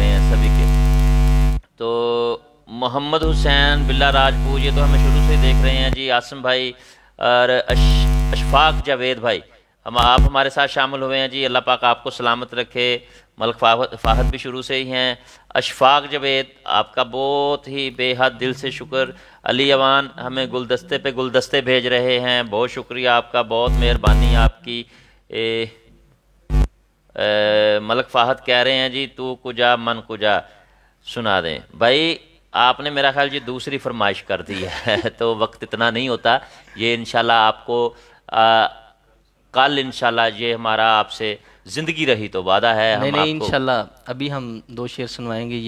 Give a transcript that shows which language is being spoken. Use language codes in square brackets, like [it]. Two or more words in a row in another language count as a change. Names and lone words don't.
[ur] ہیں سبھی کے تو محمد حسین بلا راجپوت یہ تو ہمیں شروع سے ہی دیکھ رہے ہیں جی عاصم بھائی اور اشفاق جاوید بھائی آپ ہمارے ساتھ شامل ہوئے ہیں جی اللہ پاک آپ کو سلامت رکھے ملک فاحد بھی شروع سے ہی ہیں اشفاق جاوید آپ کا بہت ہی بے حد دل سے شکر علی اوان ہمیں گلدستے پہ گلدستے بھیج رہے ہیں بہت شکریہ آپ کا بہت مہربانی آپ کی ملک فاحد کہہ رہے ہیں جی [fa] تو کجا من کجا [ur] سنا دیں بھائی آپ نے میرا خیال جی دوسری فرمائش کر دی ہے تو وقت اتنا نہیں ہوتا یہ انشاءاللہ آپ کو کل انشاءاللہ یہ ہمارا آپ سے زندگی رہی تو وعدہ ہے نہیں انشاءاللہ ابھی ہم 2 شعر سنوائیں گے